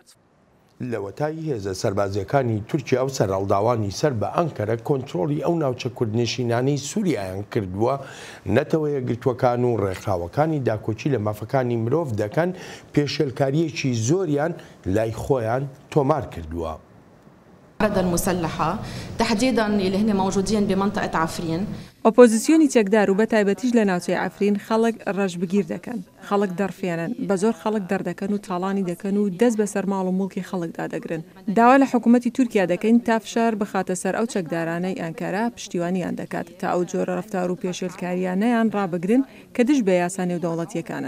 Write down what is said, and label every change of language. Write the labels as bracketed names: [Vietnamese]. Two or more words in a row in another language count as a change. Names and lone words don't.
[Central Kurdish] لەوەتایی هێزە سەربازیەکانی تورکیا و سەرهەڵداوانی سەر بە ئەنکەرە کۆنتترۆلی ئەو ناوچە کوردنشینانەی سووریایان کردووە نەتەوە یەکگرتوەکان و ڕێکخراوەکانی داکۆچی لە مافەکانی مرۆڤ دەکەن پێشێلکاریەکی زۆریان لای خۆیان تۆمار کردووە. [Arabic] الرد المسلحة تحديدا اللي هن موجودين بمنطقة عفرين. [Central Kurdish] ئۆپۆزیسیۆنی چەکدار و بە تایبەتیش لە ناوچەی عفرین خەڵک ڕەشبگیر دەکەن خەڵک دەرفێنن بە زۆر خەڵک دەردەکەن و تاڵانی دەکەن و دەست بەسەر ماڵ و مڵکی خەڵکدا دەگرن داوا لە حکوومەتی تورکیا دەکەین تا فشار بخاتە سەر ئەو چەکدارانەی ئەنکارا پشتیوانیان دەکات تا ئەو جۆرە ڕەفتار و پێشێلکاریانەیان ڕابگرن کە دش بە یاسا نێودەوڵەتیەکانن.